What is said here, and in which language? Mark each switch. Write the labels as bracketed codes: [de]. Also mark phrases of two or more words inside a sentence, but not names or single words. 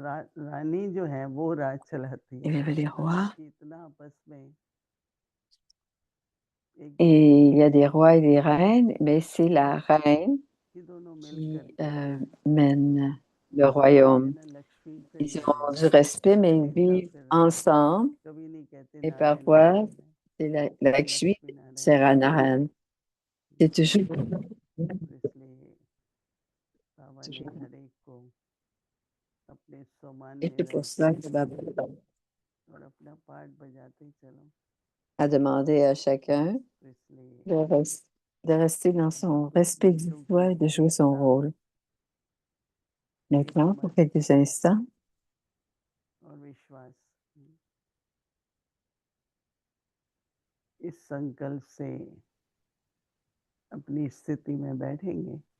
[fr] il y avait les rois et il y a des rois et des reines, mais c'est la reine [hi] कि दोनों मिल [fr] qui [hi] करके [fr] mène le [hi] कहते हैं [fr] royaume. [hi] ना लक्ष्मी फिर [fr] Ils ont [hi] नारायण [fr] du respect, mais ils [hi] हमेशा [fr] vivent [hi] फिर [fr] ensemble [hi] कभी नहीं कहते [fr] et [hi] नारायण [fr] parfois [hi] नारायण है [fr] c'est la Lakshmi [hi] लक्ष्मी नारायण [fr] sert à Narayan. C'est toujours. [hi] और इसलिए बाबा ने हर एक को अपने [fr] Et [hi] सामान्य [fr] c'est pour [hi] रख [fr] cela [hi] के [fr] que Baba [hi] और अपना पाठ बजाते ही चलो [fr] a demandé à chacun [hi] तो इसलिए [fr] de rester dans son respect du [hi] गीतों [fr] soi [hi] की [fr] et de jouer son [hi] एकता [fr] rôle. Maintenant, pour [hi] एकमत [fr] quelques instants, [hi] और विश्वास इस संकल्प से अपनी स्थिति में बैठेंगे